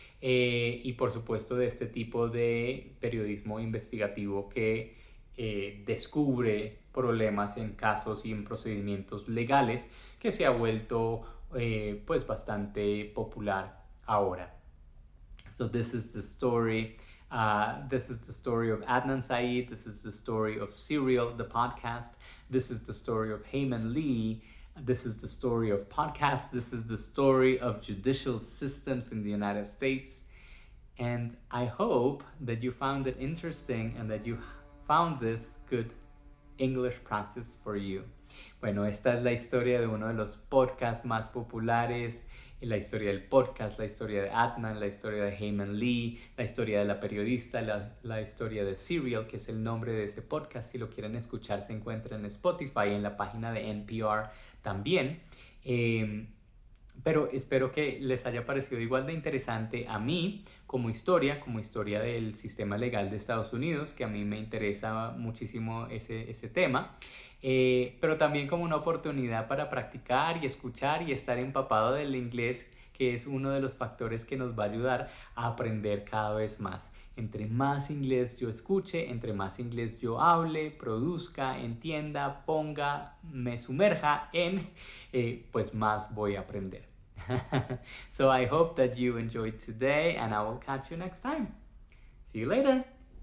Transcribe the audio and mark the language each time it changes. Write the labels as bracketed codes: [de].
[es] y por supuesto de este tipo de periodismo investigativo que descubre problemas en casos y en procedimientos legales, que se ha vuelto pues bastante popular ahora. [en] So this is the story. This is the story of Adnan Syed. This is the story of Serial, the podcast. This is the story of Hae Man Lee. This is the story of podcasts. This is the story of judicial systems in the United States. And I hope that you found it interesting and that you found this good English practice for you. [es] Bueno, esta es la historia de uno de los podcasts más populares, la historia del podcast, la historia de Adnan, la historia de Hae Man Lee, la historia de la periodista, la historia de Serial, que es el nombre de ese podcast. Si lo quieren escuchar, se encuentra en Spotify, en la página de NPR también. Pero espero que les haya parecido igual de interesante a mí como historia del sistema legal de Estados Unidos, que a mí me interesa muchísimo ese tema, pero también como una oportunidad para practicar y escuchar y estar empapado del inglés, que es uno de los factores que nos va a ayudar a aprender cada vez más. Entre más inglés yo escuche, entre más inglés yo hable, produzca, entienda, ponga, me sumerja en, pues más voy a aprender. [en] So I hope that you enjoyed today, and I will catch you next time. See you later.